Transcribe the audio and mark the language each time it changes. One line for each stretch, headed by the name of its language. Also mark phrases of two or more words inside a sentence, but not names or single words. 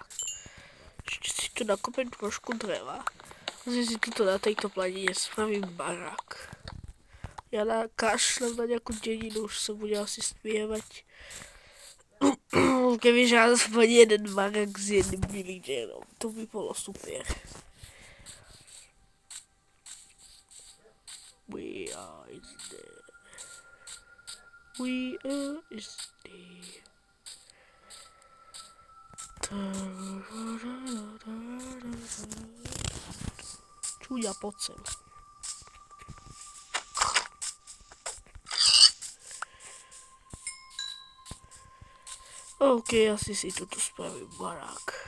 Slovak: Ešte si tu nakopem trošku dreva. Zde si tuto na tejto planine spravím barák. Ja kašlem na nejakú dedinu, už sa bude asi spievať. Kebyže aspoň jeden barák s jedným villagerom, to by bolo super.
English: We are is there. We are is there.
Slovak: Čuňa, poď sem. OK, asi si tuto spravím barák.